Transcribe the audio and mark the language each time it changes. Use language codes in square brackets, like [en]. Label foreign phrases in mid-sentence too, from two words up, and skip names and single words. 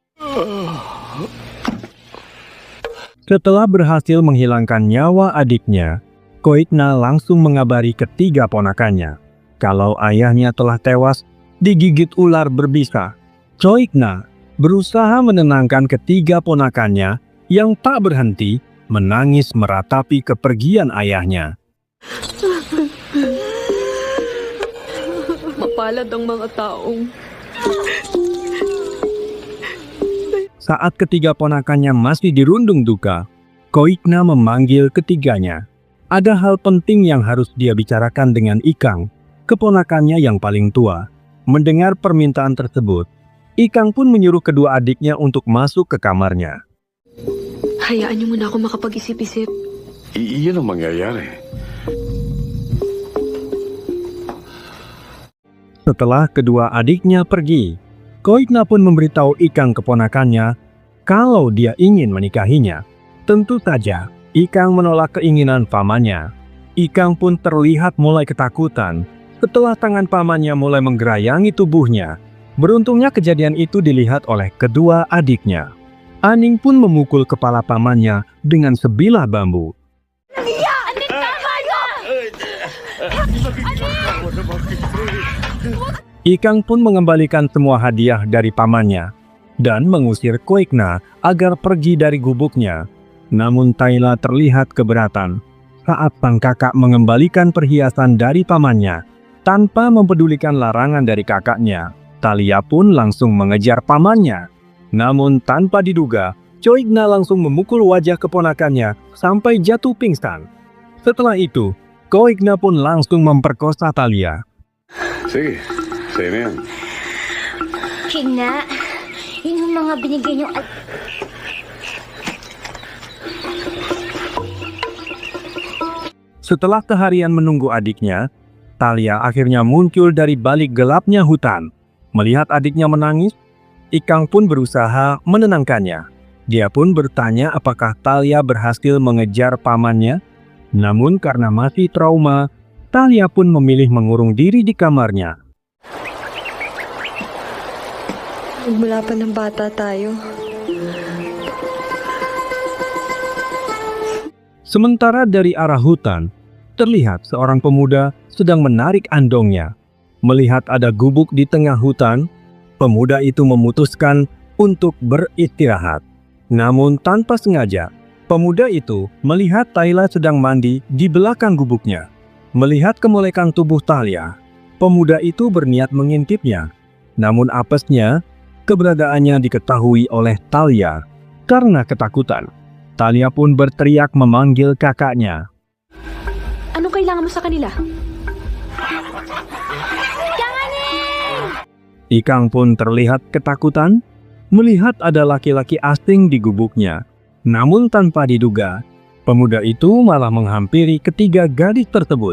[id] Setelah berhasil menghilangkan nyawa adiknya, Coikna langsung mengabari ketiga ponakannya kalau ayahnya telah tewas digigit ular berbisa. Coikna berusaha menenangkan ketiga ponakannya yang tak berhenti menangis meratapi kepergian ayahnya. [tl] Mapalad ang mga taong. [id] Saat ketiga ponakannya masih dirundung duka, Coikna memanggil ketiganya. Ada hal penting yang harus dia bicarakan dengan Ikang, keponakannya yang paling tua. Mendengar permintaan tersebut, Ikang pun menyuruh kedua adiknya untuk masuk ke kamarnya. [tl] Hayaan niyo muna ako makapag-isip-isip. Iyan ang mangyayari. [id] Setelah kedua adiknya pergi, Coikna pun memberitahu Ikang keponakannya kalau dia ingin menikahinya. Tentu saja, Ikang menolak keinginan pamannya. Ikang pun terlihat mulai ketakutan setelah tangan pamannya mulai menggerayangi tubuhnya. Beruntungnya kejadian itu dilihat oleh kedua adiknya. Aning pun memukul kepala pamannya dengan sebilah bambu. [tl] Aning, tama na! Aning! [id] Ikang pun mengembalikan semua hadiah dari pamannya dan mengusir Koikna agar pergi dari gubuknya. Namun Tayla terlihat keberatan saat sang kakak mengembalikan perhiasan dari pamannya. Tanpa mempedulikan larangan dari kakaknya, Thalia pun langsung mengejar pamannya. Namun tanpa diduga, Coigna langsung memukul wajah keponakannya sampai jatuh pingsan. Setelah itu, Coigna pun langsung memperkosa Thalia. [tl] Sige, sa'yo na yan. Igna, yun yung mga binigay niyo. [id] Setelah seharian menunggu adiknya, Thalia akhirnya muncul dari balik gelapnya hutan. Melihat adiknya menangis, Ikang pun berusaha menenangkannya. Dia pun bertanya apakah Thalia berhasil mengejar pamannya. Namun karena masih trauma, Thalia pun memilih mengurung diri di kamarnya. [tl] Magmula pa ng bata tayo. [id] Sementara dari arah hutan, terlihat seorang pemuda sedang menarik andongnya. Melihat ada gubuk di tengah hutan, pemuda itu memutuskan untuk beristirahat. Namun tanpa sengaja, pemuda itu melihat Thalia sedang mandi di belakang gubuknya. Melihat kemolekan tubuh Thalia, pemuda itu berniat mengintipnya. Namun apesnya, keberadaannya diketahui oleh Thalia. Karena ketakutan, Thalia pun berteriak memanggil kakaknya. [tl] Anong kailangan mo sa kanila? [id] Ikang pun terlihat ketakutan melihat ada laki-laki asing di gubuknya. Namun tanpa diduga, pemuda itu malah menghampiri ketiga gadis tersebut.